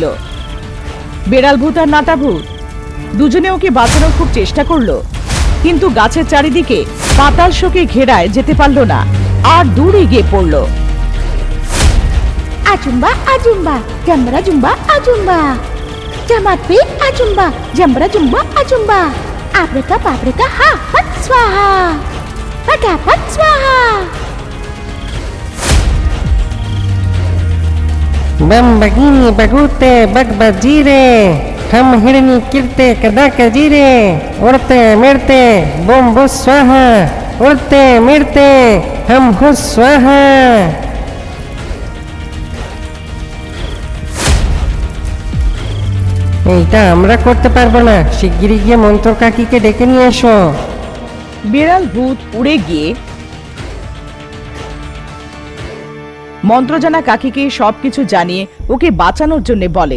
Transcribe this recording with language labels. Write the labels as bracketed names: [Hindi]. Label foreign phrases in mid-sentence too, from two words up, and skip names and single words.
[Bangla] বেড়াল ভূত আর নাটা ভূত দুজনে ওকে বাঁচানোর খুব চেষ্টা করলো, কিন্তু গাছের চারিদিকে পাতাল শোকে ঘেরায় যেতে পারল না আর দূরে গিয়ে পড়ল। আজুম্বা আজুম্বা জাম্বরা জুম্বা আজুম্বা জামাত পে আজুম্বা জাম্বরা জুম্বা আজুম্বা আব্রেকা পাব্রেকা হা ফট স্বাহা ফটাফট স্বাহা। बम बगिनी बगूते बग बजीरे हम हिरनी किरते कदा कजीरे उड़ते मिड़ते बुम बुस स्वाहा उड़ते मिड़ते हम हुस स्वाहा। এইটা আমরা করতে পারবো না, শিগগিরই গিয়ে মন্ত্র কাকিকে ডেকে নিয়ে এসো। বিড়াল ভূত উড়ে গিয়ে মন্ত্রজানা কাকিকে সবকিছু জানিয়ে ওকে বাঁচানোর জন্য বলে।